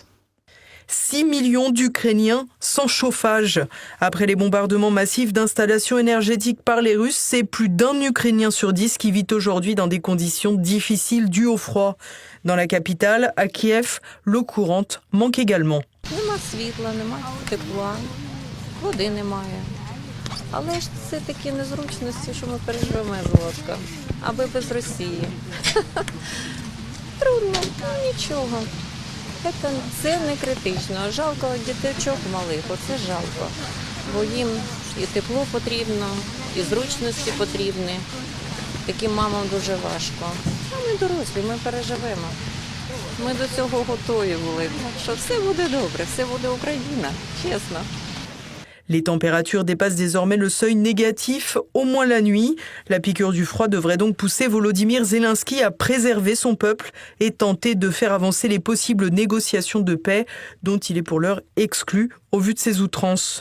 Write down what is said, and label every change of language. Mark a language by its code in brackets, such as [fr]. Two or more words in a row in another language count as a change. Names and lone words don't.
[fr] 6 millions d'Ukrainiens sans chauffage. Après les bombardements massifs d'installations énergétiques par les Russes, c'est plus d'un Ukrainien sur 10 qui vit aujourd'hui dans des conditions difficiles dues au froid. Dans la capitale, à Kiev, l'eau courante manque également. [uk] Води немає. Але ж це такі незручності, що ми переживемо, Золотка. Аби без Росії. Трудно, нічого. Це не критично. Жалко діточок малих, оце жалко. Бо їм і тепло потрібно, і зручності потрібні. Таким мамам дуже важко. А ми дорослі, ми переживемо. Ми до цього готові були. Що все буде добре, все буде Україна, чесно. [fr] Les températures dépassent désormais le seuil négatif, au moins la nuit. La piqûre du froid devrait donc pousser Volodymyr Zelensky à préserver son peuple et tenter de faire avancer les possibles négociations de paix dont il est pour l'heure exclu au vu de ses outrances.